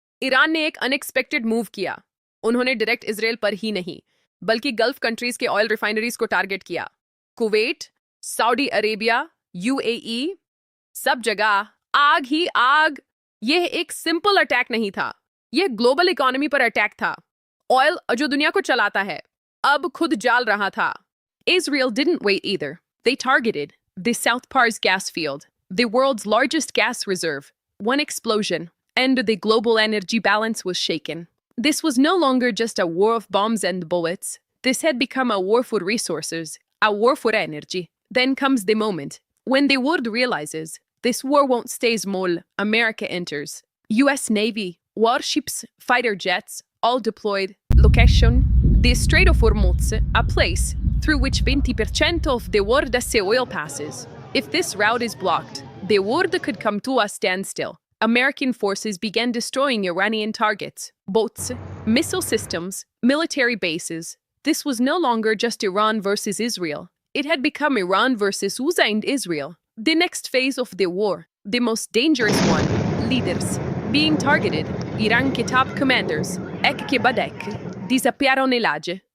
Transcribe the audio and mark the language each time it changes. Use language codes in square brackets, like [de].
[hi] Iran ने एक unexpected move किया। उन्होंने डायरेक्ट इजराइल पर ही नहीं, बल्कि गल्फ कंट्रीज के ऑयल रिफाइनरीज को टारगेट किया। कुवैत, सऊदी अरेबिया, यूएई, सब जगह आग ही आग। यह एक सिंपल अटैक नहीं था, यह ग्लोबल इकोनॉमी पर अटैक था। ऑयल जो दुनिया को चलाता है, अब खुद जाल रहा था। [en] Israel didn't wait either. They targeted the South Pars gas field, the world's largest gas reserve. One explosion, and the global energy balance was shaken. This was no longer just a war of bombs and bullets. This had become a war for resources, a war for energy. Then comes the moment when the world realizes this war won't stay small. America enters. US Navy, warships, fighter jets, all deployed. Location: the Strait of Hormuz, a place through which 20% of the world's oil passes. If this route is blocked, the world could come to a standstill. American forces began destroying Iranian targets, boats, missile systems, military bases. This was no longer just Iran versus Israel. It had become Iran versus USA and Israel. The next phase of the war, the most dangerous one, leaders being targeted. [hi] Iran के [en] top commanders, [hi] एक के बाद एक, [en] disappearon elage.